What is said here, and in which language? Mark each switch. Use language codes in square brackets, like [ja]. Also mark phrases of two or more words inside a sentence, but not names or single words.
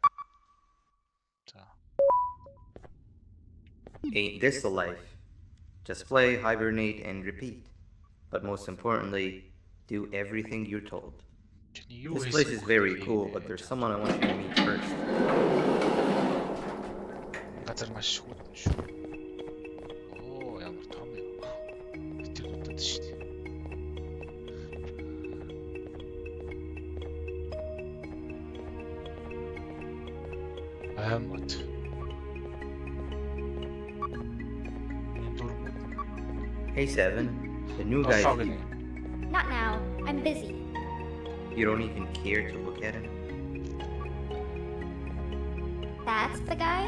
[en] Ain't this the life? Just play, hibernate, and repeat. But most importantly, do everything you're told. This place is very cool, but there's someone I want you to meet first. [mn] газар маш хүйтэн шүү. Оо, ямар том юм. Тэр удаад шүү дээ. Аймат. [en] Hey, Seven. The new guy. Not now. I'm busy. You don't even care to look at him? That's the guy?